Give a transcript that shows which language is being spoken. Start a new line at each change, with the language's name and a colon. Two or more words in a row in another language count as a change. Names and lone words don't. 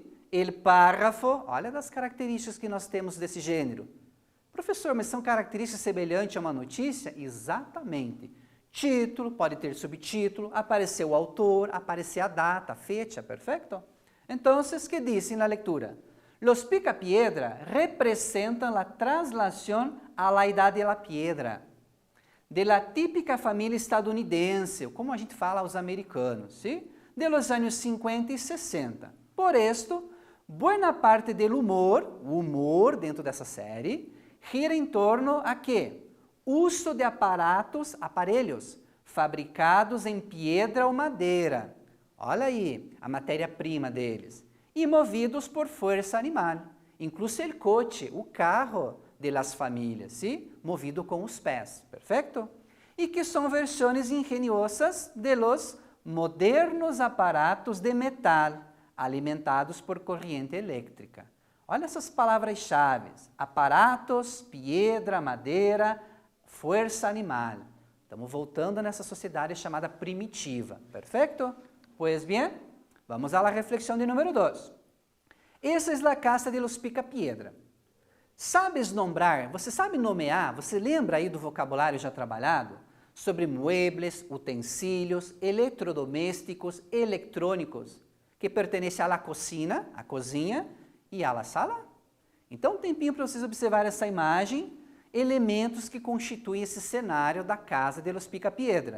Portuguese: O párrafo, olha das características que nós temos desse gênero. Professor, mas são características semelhantes a uma notícia? Exatamente. Título, pode ter subtítulo, aparecer o autor, aparecer a data, a fecha, perfeito? Então, que dizem na leitura?
Spanish: Los Picapiedra representan la traslación a la edad de la piedra, de la típica família estadunidense,
Portuguese: como a gente fala aos americanos,
Spanish: ¿sí? De los años 50 e 60. Por esto, buena parte del humor,
Portuguese: o humor dentro dessa série, gira em torno a quê? Uso de aparelhos fabricados em piedra ou madeira. Olha aí a matéria-prima deles. E movidos por força animal. Incluso o coche, o carro
Spanish: de las famílias,
Portuguese: ¿sí? Movido com os pés, perfeito? E que são versões ingeniosas
Spanish: de los modernos aparatos de metal,
Portuguese: alimentados por corrente elétrica. Olha essas palavras-chave: aparatos, piedra, madeira, força animal. Estamos voltando nessa sociedade chamada primitiva, perfeito? Pois bem, vamos à reflexão de número 2. Essa é a casa de los Picapiedra.
Spanish: Sabes nombrar,
Portuguese: você sabe nomear, você lembra aí do vocabulário já trabalhado? Sobre muebles, utensílios, eletrodomésticos, eletrônicos, que pertencem à cocina, a cozinha, e à sala? Então, um tempinho para vocês observar essa imagem, elementos que constituem esse cenário da casa de los Picapiedra.